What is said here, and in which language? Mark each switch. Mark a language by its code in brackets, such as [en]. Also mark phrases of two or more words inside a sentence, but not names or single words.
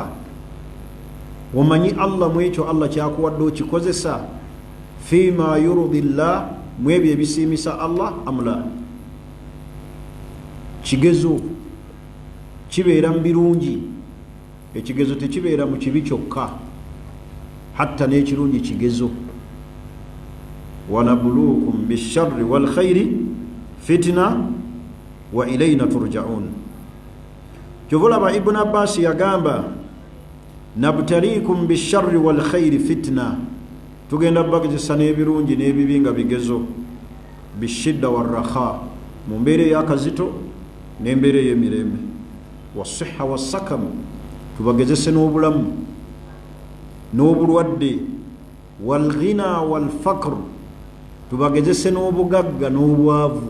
[lg] Omanyi Allah mu ekyo Allah kyakuwadde okikozesa [ar] فيما يرضي الله, [lg] mu ebyo ebisiimisa Allah amula. Kigezo kibeera mu birungi, ekigezo tekibeera mu kibi kyokka, hatta n'ekirungi kigezo. [ar] ونبلوكم بالشر والخير فتنة وإلينا ترجعون. [lg] Kyovulaba Ibn Abbas yagamba [ar] نبتليكم بالشر والخير فتنة, [lg] tugenda bagezesa n'ebirungi n'ebibi nga bigezo. [ar] بالشدة والرخاء, [lg] mu mbeera ey'akazito n'embeera ey'emirembe. [ar] والصحة والسقم, [lg] tubagezese n'obulamu n'obulwadde. [ar] والغنى والفقر, [lg] tubagezese n'obugagga n'obwavu.